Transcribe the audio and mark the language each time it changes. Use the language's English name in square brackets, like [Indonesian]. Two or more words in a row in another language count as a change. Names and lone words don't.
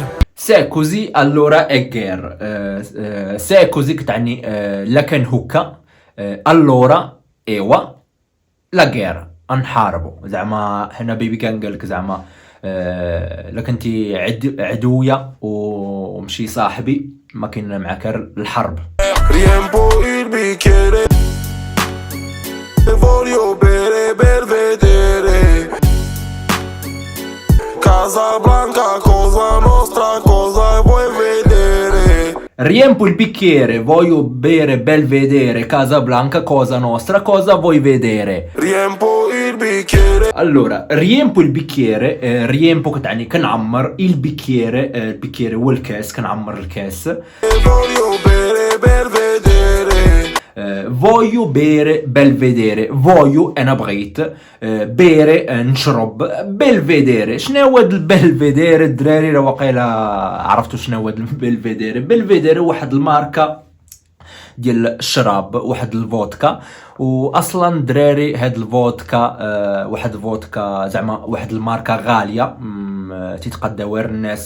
[Italian] sì così [Arabic] الورا اغير. [Italian] sì così [Arabic] كتعني لكن هكا. الورا ايوا لا غير نحاربو. زعما حنا بيبي كان قالك زعما الا كنتي عدويا ومشي صاحبي ما كاين معاك الحرب. [Italian] Riempo il bicchiere, voglio bere Belvedere, Casablanca, Cosa Nostra, cosa vuoi vedere? Riempo il bicchiere. Allora, riempo il bicchiere. [Arabic] riempo كتعني كنعمر. [Italian] il bicchiere. [Arabic] البيكيري هو الكاس، كنعمر الكاس. [Italian] Voglio bere Belvedere. voglio bere Belvedere. voglio [Arabic] انا بغيت. bere نشرب. Belvedere شنو هو البلفيدير الدراري؟ راه واقيلا عرفتوا شنو هو البلفيدير. بلفيدير واحد الماركه ديال الشراب، واحد الفودكا. واصلا دراري هاد الفودكا واحد الفودكا زعما واحد الماركه غاليه، تيتقداو الناس.